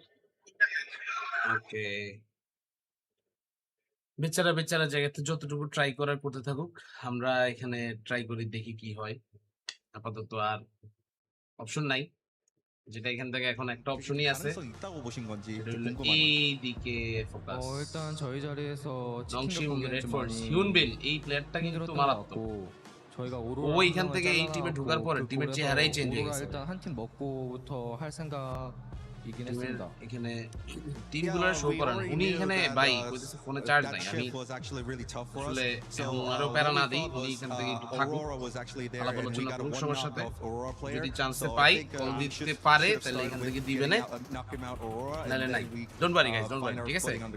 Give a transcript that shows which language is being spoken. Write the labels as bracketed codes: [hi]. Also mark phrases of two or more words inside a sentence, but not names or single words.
[bn] বেচারা জায়গাতে যতটুকু ট্রাই করার করতে থাকুক আমরা এখানে ট্রাই করি দেখি কি হয় আপাতত আর অপশন নাই যেটা এখান থেকে এখন একটা অপশনই আছে এইদিকে ফোকাস [ko] 일단 저희 자리에서 [bn] 넝심 রেডফোর্স হিউনবিন এই প্লেয়ারটা কিন্তু মারাত্মক [ko] 저희가 [bn] ও এখান থেকে এই টিমে ঢোকার পরে টিমের চেহারাই চেঞ্জ হয়ে গেছে [ko] 일단 한 팀 먹고부터 할 생각 [bn] এখানে টিমগুলো শো করেন উনি এখানে ভাই কইতেছে ফোনে চার্জ নাই আমি আসলে আরো প্যারা না দিই উনি এখান থেকে একটু থাকুক আলাপ আলোচনা করুক সবার সাথে যদি চান্স পাই কল দিতে পারে তাহলে এখান থেকে দিবে না নাহলে নাই [en] don't worry guys don't worry [bn] ঠিক আছে